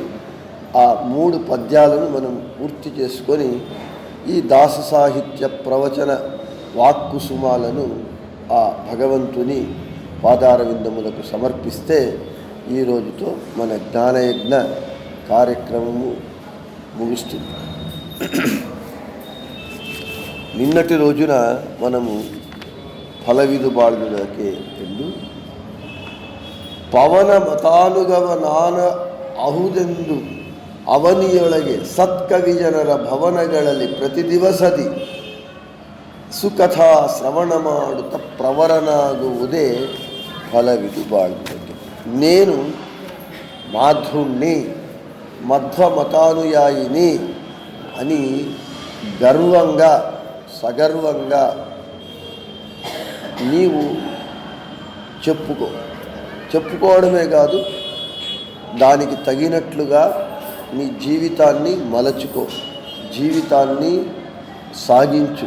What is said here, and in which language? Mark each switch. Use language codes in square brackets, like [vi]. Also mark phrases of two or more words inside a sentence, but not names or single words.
[te] ఆ 3 పద్యాలను మనం పూర్తి చేసుకొని ఈ దాస సాహిత్య ప్రవచన వాక్కుసుమాలను ఆ భగవంతుని పాదార విందములకు సమర్పిస్తే ఈ రోజుతో మన జ్ఞానయజ్ఞ కార్యక్రమము ముగుస్తుంది. నిన్నటి రోజున మనము [kn] ಫಲವಿದು ಬಾಳ್ದುದಕೆ ಎಂದು ಪವನ ಮತಾನುಗವ ನಾನ ಅಹುದೆಂದು ಅವನಿಯೊಳಗೆ ಸತ್ಕವಿಜನರ ಭವನಗಳಲ್ಲಿ ಪ್ರತಿ ದಿವಸದಿ ಸುಕಥಾ ಶ್ರವಣ ಮಾಡುತ್ತ ಪ್ರವರನಾಗುವುದೇ ಫಲವಿದು ಬಾಳ್ದುದಕ್ಕೆ. [te] నేను మాధుణ్ణి మధ్వ మతానుయాయిని అని గర్వంగా సగర్వంగా నీవు చెప్పుకోవడమే కాదు, దానికి తగినట్లుగా నీ జీవితాన్ని మలచుకో, జీవితాన్ని సాగించు.